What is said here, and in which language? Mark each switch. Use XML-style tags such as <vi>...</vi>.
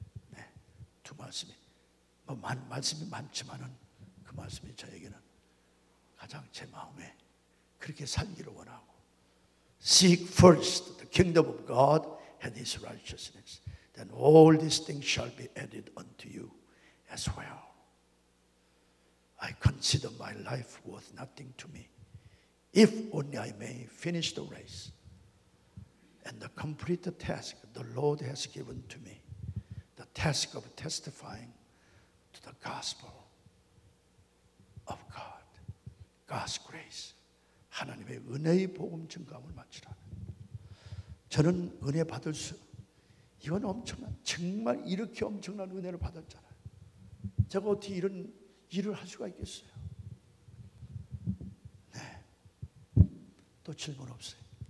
<ko>네, 두 말씀이 말씀이 많지만은 그 말씀이 저에게는 가장 제 마음에 그렇게 살기를 원하고</ko> <en>Seek first the kingdom of God and His righteousness. Then all these things shall be added unto you as well. I consider my life worth nothing to me, if only I may finish the race and complete the task the Lord has given to me, the task of testifying to the gospel of God, God's grace.</en> <ko>하나님의 은혜의 복음 증거함을 마치라는. 저는 은혜 받을 수, 이건 엄청난, 정말 이렇게 엄청난 은혜를 받았잖아요. 제가 어떻게 이런 일을 할 수가 있겠어요? 네. 또 질문 없어요.</ko>